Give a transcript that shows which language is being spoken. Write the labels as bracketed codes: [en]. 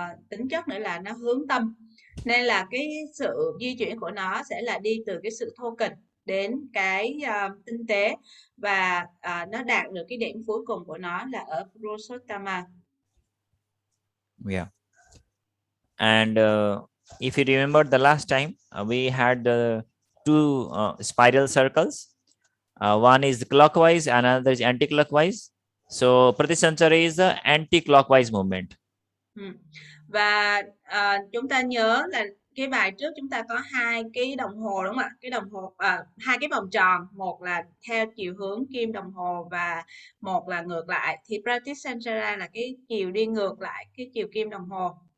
[vi] tính chất nữa là nó hướng tâm, nên là cái sự di chuyển của nó sẽ là đi từ cái sự thô kệch đến cái tinh tế, và nó đạt được cái điểm cuối cùng của nó là ở Purushottama. [en] Yeah. And if you remember the last time, we had two spiral circles. One is clockwise, another is anti-clockwise. So Pratisanchara is the anti-clockwise movement. [vi] Và chúng ta nhớ là cái bài trước chúng ta có hai cái đồng hồ, đúng không ạ? Cái đồng hồ hai cái vòng tròn, một là theo chiều hướng kim đồng hồ và một là ngược lại. Thì Pratisanchara là cái chiều đi ngược lại cái chiều kim đồng hồ.